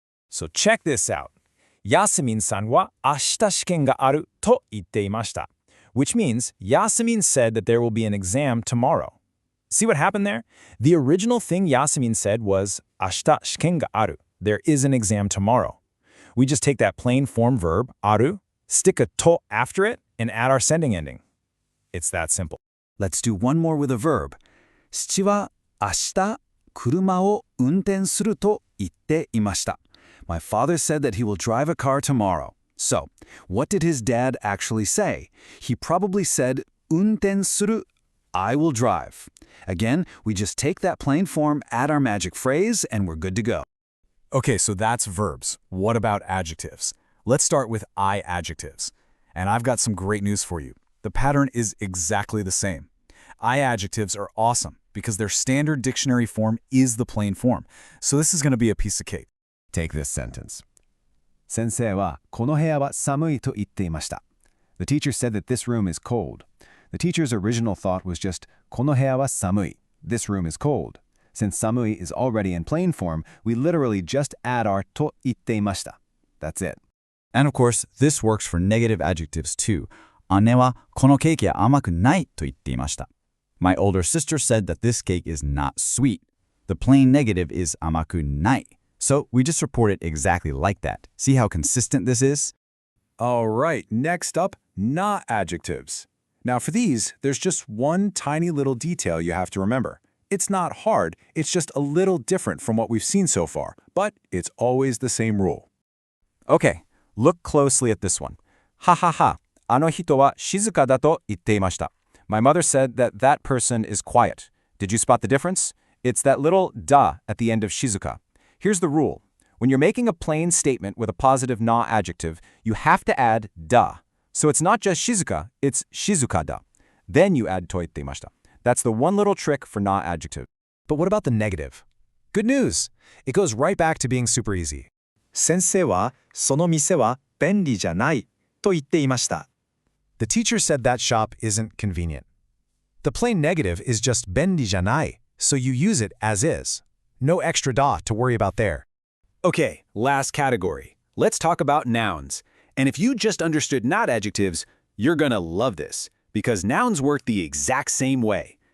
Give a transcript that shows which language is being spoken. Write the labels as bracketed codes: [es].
[en] So check this out. [ja] Yasmin-san wa ashita shiken ga aru to itte imashita, [en] which means Yasmin said that there will be an exam tomorrow. See what happened there? The original thing Yasmin said was [ja] ashita shiken ga aru. [en] There is an exam tomorrow. We just take that plain form verb, aru, stick a to after it, and add our sending ending. It's that simple. Let's do one more with a verb. [ja] 父は明日車を運転すると言っていました. [en] My father said that he will drive a car tomorrow. So, what did his dad actually say? He probably said [ja] 運転する, [en] I will drive. Again, we just take that plain form, add our magic phrase, and we're good to go. Okay, so that's verbs. What about adjectives? Let's start with I adjectives. And I've got some great news for you. The pattern is exactly the same. I adjectives are awesome because their standard dictionary form is the plain form. So this is going to be a piece of cake. Take this sentence. [ja] 先生はこの部屋は寒いと言っていました. [en] The teacher said that this room is cold. The teacher's original thought was just [ja] この部屋は寒い. [en] This room is cold. Since 寒い is already in plain form, we literally just add our [ja] と言っていました. [en] That's it. And of course, this works for negative adjectives too. [ja] 姉はこのケーキは甘くないと言っていました. [en] My older sister said that this cake is not sweet. The plain negative is [ja] 甘くない. [en] So we just report it exactly like that. See how consistent this is? All right, next up, not adjectives. Now for these, there's just one tiny little detail you have to remember. It's not hard, it's just a little different from what we've seen so far, but it's always the same rule. Okay, look closely at this one. [ja] ははは、あの人は静かだと言っていました. [en] My mother said that that person is quiet. Did you spot the difference? It's that little da at the end of shizuka. Here's the rule. When you're making a plain statement with a positive na adjective, you have to add da. So it's not just shizuka, it's [ja] shizuka da. [en] Then you add [ja] to itte imashita. [en] That's the one little trick for na adjective. But what about the negative? Good news! It goes right back to being super easy. [ja] 先生はその店は便利じゃないと言っていました. [en] The teacher said that shop isn't convenient. The plain negative is just [ja] 便利じゃない, [en] so you use it as is. No extra da to worry about there. Okay, last category. Let's talk about nouns. And if you just understood not adjectives, you're gonna love this, because nouns work the exact same way.